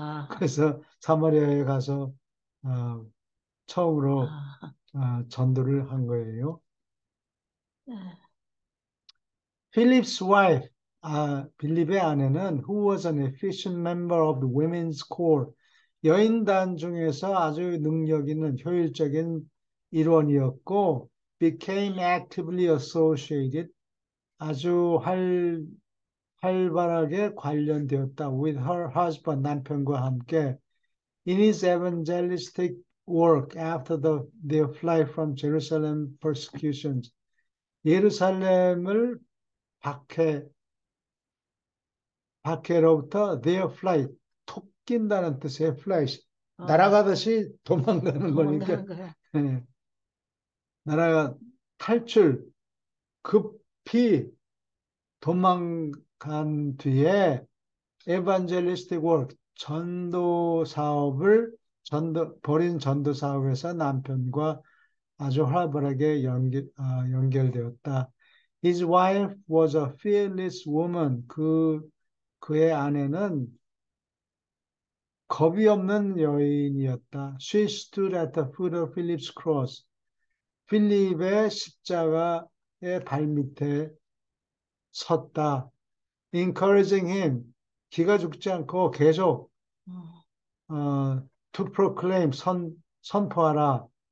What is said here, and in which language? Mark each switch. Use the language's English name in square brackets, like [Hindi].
[Korean] 그래서 사마리아에 가서 처음으로 전도를 한 거예요. [English] Philip's wife, [Korean] 빌립의 아내는 [English] who was an efficient member of the women's corps. [Korean] 여인단 중에서 아주 능력 있는 효율적인 일원이었고 [English] became actively associated [Korean] 아주 활발하게 관련되었다. [English] with her husband [Korean] 남편과 함께 [English] in his evangelistic work after their flight from Jerusalem persecutions. [Korean] 예루살렘을 박해로부터 [English] their flight [Korean] 낀다는 뜻의 flight 날아가듯이 도망가는 거니까 네. 날아가 탈출 급히 도망간 뒤에 [English] evangelistic work [Korean] 전도 사업을 벌인 전도 사업에서 남편과 아주 활발하게 연결되었다. [English] His wife was a fearless woman. [Korean] 그의 아내는 겁이 없는 여인이었다. [English] She stood at the foot of Philip's cross. [Korean] 필립의 십자가의 발밑에 섰다. [English] Encouraging him. [Korean] 기가 죽지 않고 계속 [English] to proclaim [Korean] 선포하라.